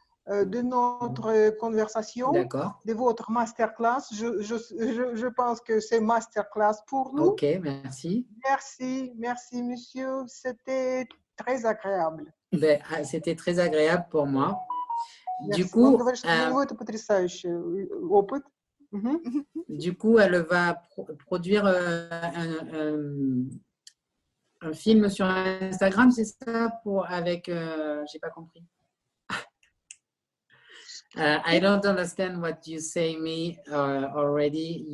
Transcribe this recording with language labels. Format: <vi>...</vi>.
<fr>de notre conversation, D'accord. de votre masterclass. Je pense que c'est masterclass pour nous. Ok, merci. Merci, merci monsieur, c'était très agréable. Ben, c'était très agréable pour moi. Merci. Du coup,</fr> <ru>Он говорит, что для него это потрясающий опыт. Мгм.</ru> <fr>du coup, elle va produire un film sur Instagram, c'est ça, avec, j'ai pas compris.</fr> <en>I don't understand what you say me already.</en>